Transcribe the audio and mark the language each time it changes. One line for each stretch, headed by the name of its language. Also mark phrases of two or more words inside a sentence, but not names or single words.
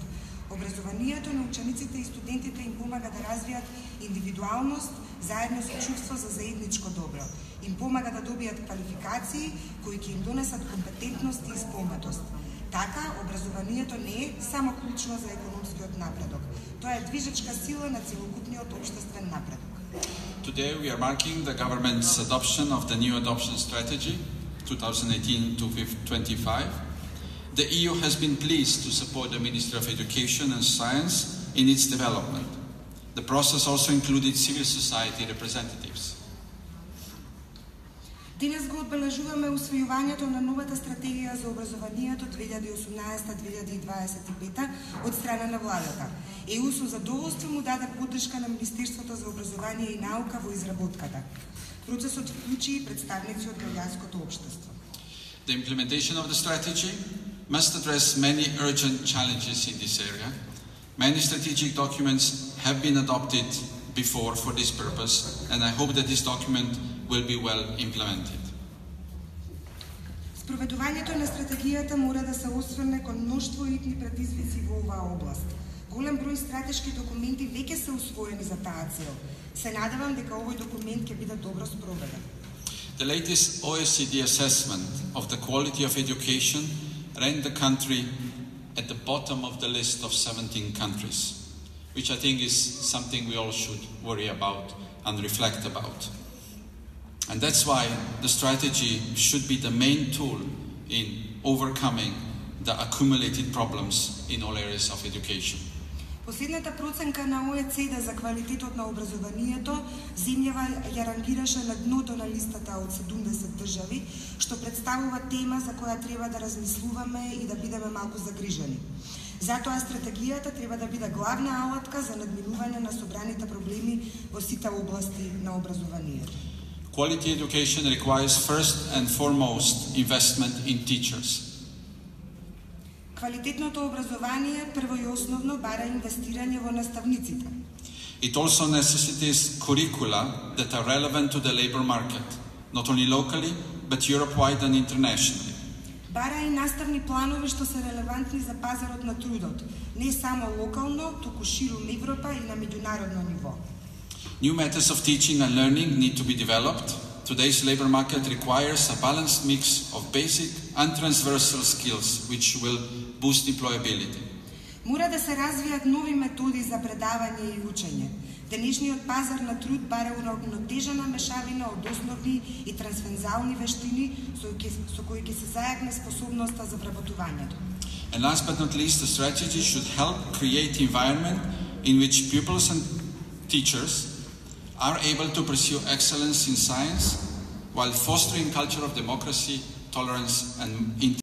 Macedonian: Образованието на учениците и студентите им помага да развијат индивидуалност заедно со чувство за заедничко добро. Им помага да добијат квалификации кои ќе им донесат компетентност и исполнетост. Така, образованието не е само клучно за економскиот напредок. Тоа е движечка сила на целокупниот општествен напредок.
English: Today we are marking the government's adoption of the new adoption strategy 2018-2025. the EU has been pleased to support the Ministry of Education and Science in its development. The process also included civil society representatives.
Macedonian: Денес го одбележуваме усвојувањето на новата стратегија за образованието 2018-2025 од страна на владата. ЕУ со задоволство му даде поддршка на Министерството за образование и наука во изработката. Процесот вклучи и представници од граѓанското општество.
English: The implementation of the strategy must address many urgent challenges in this area. Many strategic documents have been adopted before for this purpose, and I hope that this document will be well implemented.
Macedonian: Спроведувањето на стратегијата мора да се осврне кон мноштво итни предизвици во оваа област. Голем број стратешки документи веќе се усвоени за таа цел. Се надевам дека овој документ ќе биде добро спроведен.
English: The latest OECD assessment of the quality of education ranked the country at the bottom of the list of 17 countries, which I think is something we all should worry about and reflect about. And that's why the strategy should be the main tool in overcoming the accumulated problems in all areas of education.
Macedonian: Последната проценка на ОЕЦД за квалитетот на образованието земјава ја рангираше на дното на листата од 70 држави, што представува тема за која треба да размислуваме и да бидеме малку загрижени. Затоа стратегијата треба да биде главна алатка за надминување на собраните проблеми во сите области на образованието.
English: Quality education requires first and foremost investment in teachers.
Macedonian: Квалитетното образование прво и основно бара инвестирање во наставниците.
English: It also necessitates curricula that are relevant to the labor market, not only locally, but Europe-wide and internationally.
Macedonian: Бара и наставни планови што се релевантни за пазарот на трудот, не само локално, туку ширум Европа и на меѓународно ниво.
English: New methods of teaching and learning need to be developed. Today's labor market requires a balanced mix of basic and transversal skills, which will boost employability.
Macedonian: Мора да се развијат нови методи за предавање и учење. Денешниот пазар на труд бара уравнотежена мешавина од основни и трансферзални вештини со кои ќе се зајакне способноста за вработувањето.
English: And last but not least, the strategy should help create environment in which pupils and teachers are able to pursue excellence in science while fostering culture of democracy, tolerance and